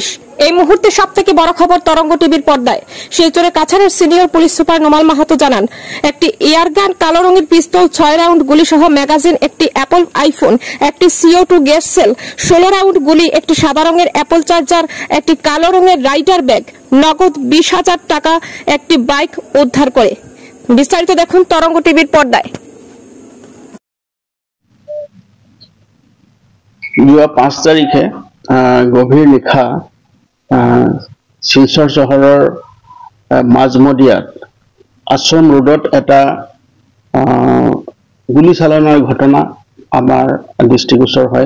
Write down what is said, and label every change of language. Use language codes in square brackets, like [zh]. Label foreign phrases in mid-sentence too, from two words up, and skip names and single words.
[bn] এই মুহূর্তে সবথেকে বড় খবর তরঙ্গ টিভির পর্দায়। শিলচরের কাছাড়ের [en] senior police super [bn] নোমাল মাহাতো জানান, একটি এয়ারগান, কালো রঙের পিস্তল, 6 রাউন্ড গুলিসহ ম্যাগাজিন, একটি অ্যাপল আইফোন, একটি CO2 [en] gas cell, [bn] 16 রাউন্ড গুলি, একটি সাদা রঙের অ্যাপল চার্জার, একটি কালো রঙের [en] rider bag, [bn] নগদ 20,000 টাকা, একটি বাইক উদ্ধার করে। বিস্তারিত দেখুন তরঙ্গ টিভির পর্দায়। [as] যোৱা 5 তাৰিখে গভীৰ নিশা শিলচৰ চহৰৰ মাজমদিয়াত আশ্ৰম ৰোডত এটা গুলীচালনাৰ ঘটনা আমাৰ দৃষ্টিগোচৰ হয়।